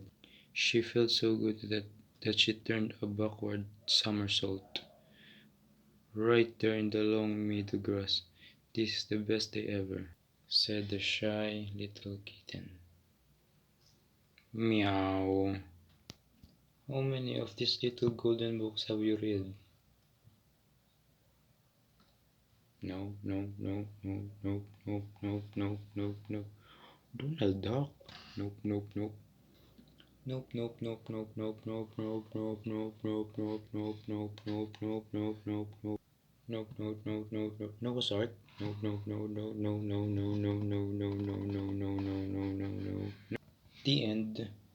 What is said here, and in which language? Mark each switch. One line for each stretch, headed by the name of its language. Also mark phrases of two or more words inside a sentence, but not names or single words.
English: She felt so good that she turned a backward somersault right there in the long meadow grass. "This is the best day ever," said the shy little kitten. Meow. How many of these little golden books have you read? No, no, no, no, no, no, no, no, no, no. Donald Duck? Nope, nope, nope. Nope, nope, nope, nope, nope, nope, nope, nope, nope, nope, nope, nope, nope, nope, nope, nope, nope, nope. Nope, nope, nope, nope, nope. No, sorry. Nope, nope, no, no, no, no, no, no, no, no, no, no, no, no, no, no, no. The end.